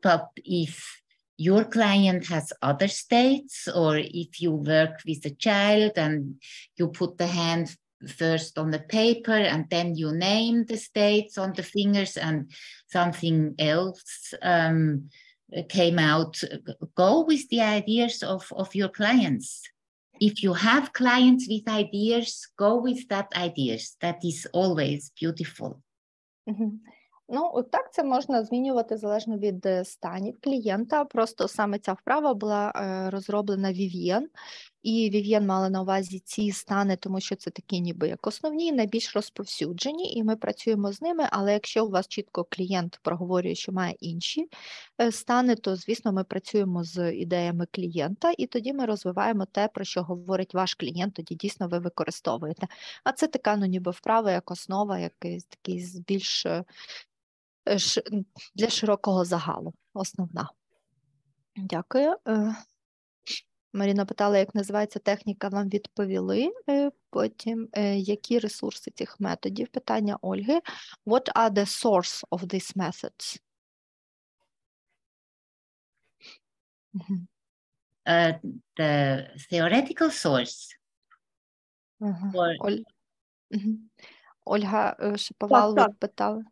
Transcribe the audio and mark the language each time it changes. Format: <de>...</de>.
<en>But if your client has other states, or if you work with a child and you put the hand first on the paper and then you name the states on the fingers and something else came out, go with the ideas of your clients. If you have clients with ideas, go with that ideas. That is always beautiful.</en> <uk>Ну, так це можна змінювати залежно від станів клієнта. Просто саме ця вправа була розроблена Вів'єн, і Вів'єн мала на увазі ці стани, тому що це такі ніби як основні, найбільш розповсюджені, і ми працюємо з ними, але якщо у вас чітко клієнт проговорює, що має інші стани, то, звісно, ми працюємо з ідеями клієнта, і тоді ми розвиваємо те, про що говорить ваш клієнт, тоді дійсно ви використовуєте. А це така, ну, ніби вправа, як основа, якийсь такий більш для широкого загалу, основна. Дякую. Маріна питала, як називається техніка, вам відповіли. Потім, які ресурси цих методів? Питання Ольги.</uk> <en>What are the source of these methods? The theoretical source. Or...</en> <uk>Ольга Шаповал питала.</uk>